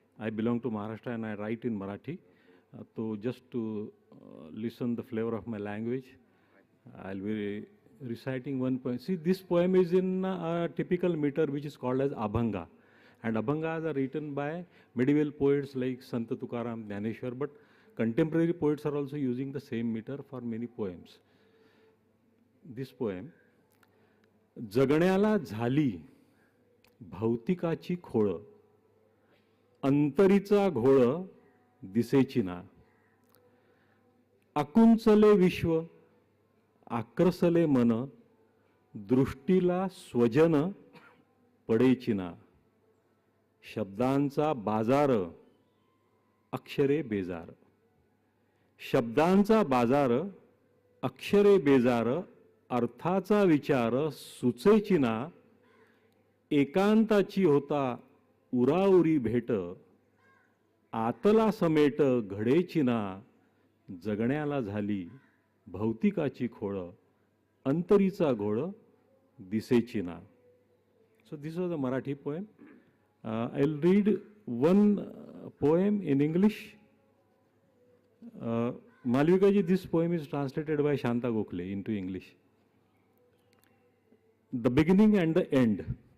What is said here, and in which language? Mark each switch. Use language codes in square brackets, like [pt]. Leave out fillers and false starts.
[en] I belong to Maharashtra and I write in Marathi. So just to listen the flavor of my language, I will be reciting one poem. See, this poem is in a typical meter which is called as Abhanga. And Abhangas are written by medieval poets like Sant Tukaram, Jnaneshwar, but contemporary poets are also using the same meter for many poems. This poem, [mr] जगण्याला झाली भौतिकाची खोळ, अंतरीचा घोळ दिसेची ना, आकुंचले विश्व आक्रसले मन, दृष्टीला स्वजन पडेची ना, शब्दांचा बाजार अक्षरे बेजार, शब्दांचा बाजार अक्षरे बेजार, अर्थाचा विचार सुचेची ना, एकांताची होता उराउरी भेट, आतला समेट घडेची ना, जगण्याला झाली भौतिकाची खोळ, अंतरीचा घोळ दिसेची ना. [en] So this was a Marathi poem. I'll read one poem in English. Malvika ji, this poem is translated by Shanta Gokhale into English. The Beginning and the End.